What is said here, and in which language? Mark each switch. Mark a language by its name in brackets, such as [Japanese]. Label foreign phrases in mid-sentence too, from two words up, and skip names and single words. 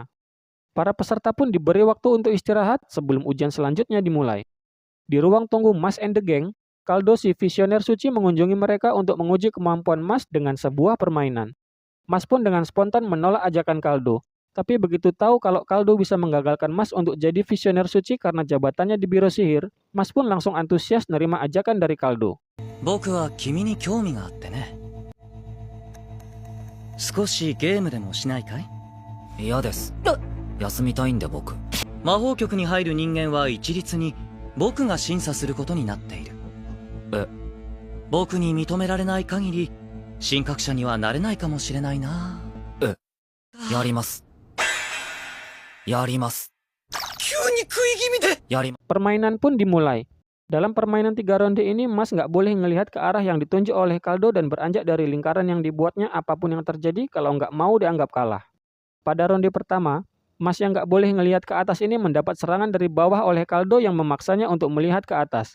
[Indonesian] Para peserta pun diberi waktu untuk istirahat sebelum ujian selanjutnya dimulai. Di ruang tunggu Mas and the Gang, Kaldo si visioner suci mengunjungi mereka untuk menguji kemampuan Mas dengan sebuah permainan. Mas pun dengan spontan menolak ajakan Kaldo. Tapi begitu tahu kalau Kaldo bisa menggagalkan Mas untuk jadi visioner suci karena jabatannya di biro sihir, Mas pun langsung antusias nerima ajakan dari Kaldo. [Japanese] 僕は君に興味があってね。少しゲームでもしないかい？嫌です。休みたいんで僕。魔法局に入る人間は一律に僕が審査することになっている。僕に認められない限り神格者にはなれないかもしれないな。やります。やります。急に食い気味で。やります。 [Indonesian] Permainan pun dimulai. Dalam permainan 3 ronde ini, Mas nggak boleh ngelihat ke arah yang ditunjuk oleh Kaldo dan beranjak dari lingkaran yang dibuatnya apapun yang terjadi kalau nggak mau dianggap kalah. Pada ronde pertama, Mas yang nggak boleh ngelihat ke atas ini mendapat serangan dari bawah oleh Kaldo yang memaksanya untuk melihat ke atas.